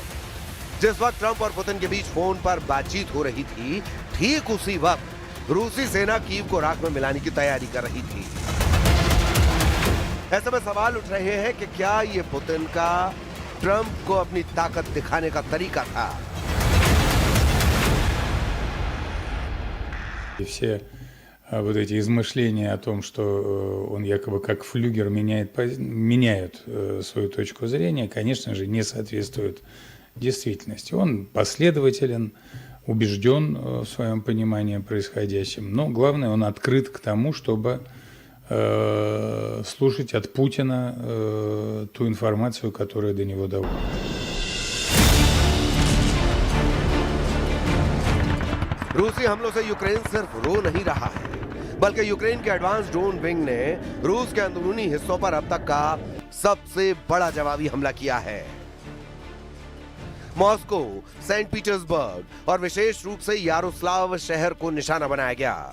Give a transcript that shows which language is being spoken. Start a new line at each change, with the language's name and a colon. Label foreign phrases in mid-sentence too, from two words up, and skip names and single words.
Hindi: जिस वक्त ट्रंप और पुतिन के बीच फोन पर बातचीत हो रही थी, ठीक उसी वक्त रूसी सेना कीव को राख में मिलाने की तैयारी कर रही थी। ऐसे में सवाल उठ रहे हैं कि क्या ये पुतिन का ट्रंप को अपनी ताकत दिखाने का तरीका था?
Russian: Все вот эти измышления о том, что он якобы как флюгер меняет свою точку зрения, конечно же, не соответствуют действительности. Он последователен, убежден в своем понимании происходящем, но главное, он открыт к тому, чтобы слушать от Путина ту информацию, которая до него доводит.
Hindi: रूसी हमलों से यूक्रेन सिर्फ रो नहीं रहा है, बल्कि यूक्रेन के
English: advance drone wing
Hindi: ने रूस के अंदरूनी हिस्सों पर अब तक का सबसे बड़ा जवाबी हमला किया है। मॉस्को, सेंट पीटर्सबर्ग और विशेष रूप से यारोस्लाव शहर को निशाना बनाया गया।